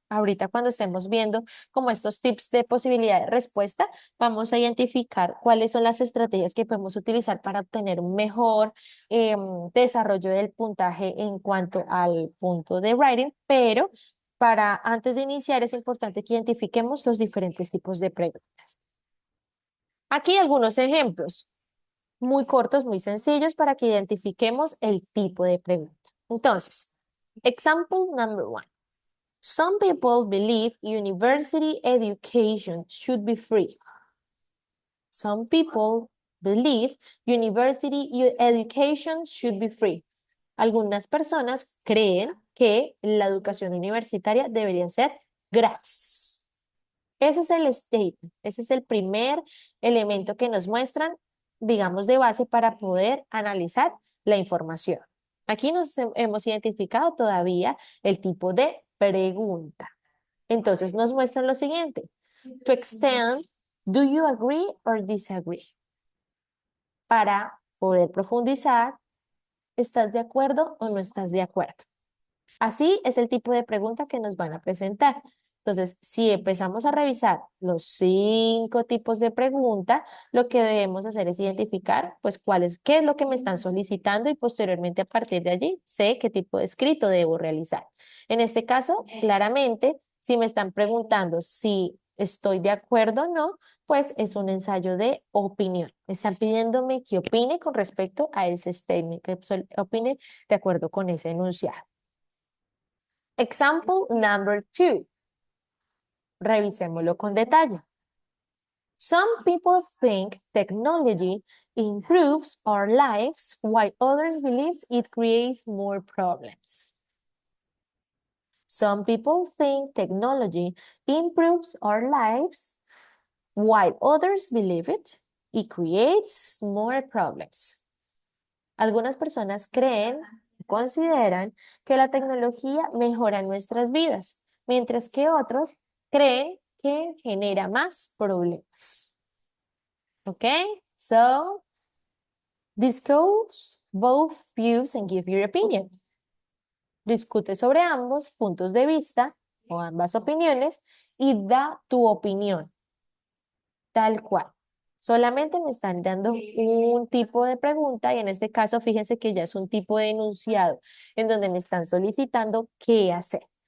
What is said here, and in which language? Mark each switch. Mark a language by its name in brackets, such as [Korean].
[Spanish] Ahorita cuando estemos viendo como estos tips de posibilidad de respuesta, vamos a identificar cuáles son las estrategias que podemos utilizar para obtener un mejor desarrollo del puntaje en cuanto al punto de writing, pero para antes de iniciar es importante que identifiquemos los diferentes tipos de preguntas. Aquí algunos ejemplos muy cortos, muy sencillos para que identifiquemos el tipo de pregunta. Entonces, [English] example number 1. Some people believe university education should be free. Some people believe university education should be free. [Spanish] Algunas personas creen que la educación universitaria debería ser gratis. Ese es el statement, ese es el primer elemento que nos muestran, digamos, de base para poder analizar la información. Aquí nos hemos identificado todavía el tipo de pregunta. Entonces nos muestran lo siguiente. [English] To extend, do you agree or disagree? [Spanish] Para poder profundizar, ¿estás de acuerdo o no estás de acuerdo? Así es el tipo de pregunta que nos van a presentar. Entonces, si empezamos a revisar los 5 tipos de pregunta, lo que debemos hacer es identificar, pues, qué es lo que me están solicitando y posteriormente a partir de allí sé qué tipo de escrito debo realizar. En este caso, claramente, si me están preguntando si estoy de acuerdo o no, pues es un ensayo de opinión. Están pidiéndome que opine con respecto a ese statement, que opine de acuerdo con ese enunciado. Example number 2. Revisémoslo con detalle. [English] Some people think technology improves our lives while others believe it creates more problems. Some people think technology improves our lives while others believe it creates more problems. [Spanish] Algunas personas creen, consideran que la tecnología mejora nuestras vidas, mientras que otros creen que genera más problemas. ¿Ok? [English] So, discuss both views and give your opinion. [Spanish] discute sobre ambos puntos de vista o ambas opiniones y da tu opinión, tal cual. Solamente me están dando un tipo de pregunta y en este caso fíjense que ya es un tipo de enunciado en donde me están solicitando qué hacer.